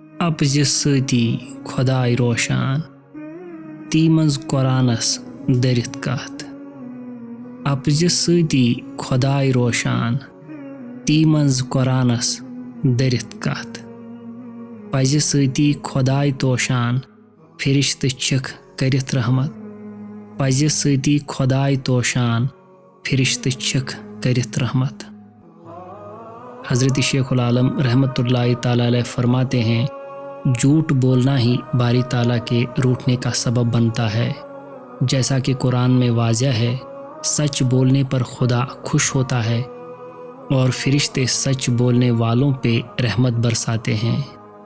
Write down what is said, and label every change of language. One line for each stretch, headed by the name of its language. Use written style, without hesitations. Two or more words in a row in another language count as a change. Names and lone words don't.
Kashmiri: اپزِ سۭتی خۄداے روشان تی منٛز قۄرانس دٔرِتھ کتھ اپزِ سۭتی خۄداے روشان تی منٛز قۄرانس دٔرِتھ کتھ پزِ سۭتی خۄداے توشان فرشتہٕ چھِکھ کٔرِتھ رحمت پزِ سۭتی خۄداے توشان فرشتہٕ چھِکھ کٔرِتھ رحمت۔
Urdu: حضرت شیخ العالم رحمۃ اللہ تعالیٰ علیہ فرماتے ہیں جھوٹ بولنا ہی باری تعالیٰ کے روٹنے کا سبب بنتا ہے، جیسا کہ قرآن میں واضح ہے سچ بولنے پر خدا خوش ہوتا ہے اور فرشتے سچ بولنے والوں پہ رحمت برساتے ہیں۔